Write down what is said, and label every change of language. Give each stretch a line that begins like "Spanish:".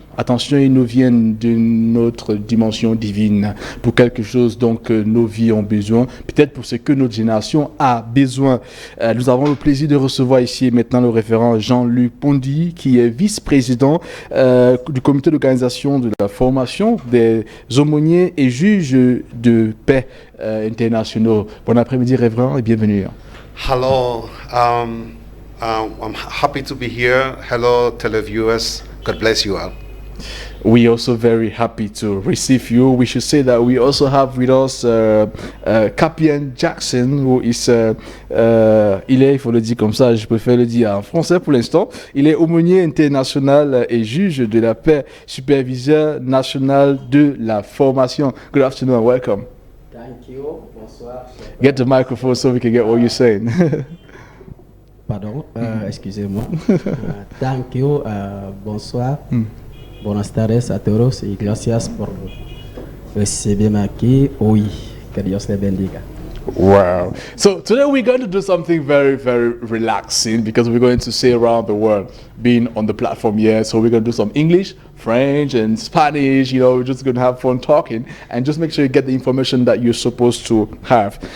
French: Attention, ils nous viennent d'une autre dimension divine pour quelque chose donc nos vies ont besoin, peut-être pour ce que notre génération a besoin. Nous avons le plaisir de recevoir ici maintenant le référent Jean-Luc Pondy, qui est vice-président du comité d'organisation de la formation des aumôniers et juges de paix internationaux. Bon après-midi, révérend, et bienvenue.
English: Hello, I'm happy to be here. Hello, televiewers. God bless you all. We also very happy to receive you. We should say that we also have with us Capian Jackson, who is,
French: il faut le dire comme ça, je préfère le dire en français pour l'instant. Il est aumônier international et juge de la paix, superviseur national de la formation.
English: Good afternoon and welcome. Thank you.
French: Bonsoir.
English: Get the microphone so we can get what you're saying.
French: Pardon, excusez-moi.
English: Thank you.
French: Bonsoir.
Spanish: Buenas tardes a todos y gracias por recibirme aquí hoy. Que Dios le bendiga. Wow.
English: So today we're going to do something very, very relaxing because we're going to say around the world being on the platform here. So we're going to do some English, French, and Spanish. You know, we're just going to have fun talking and just make sure you get the information that you're supposed to have.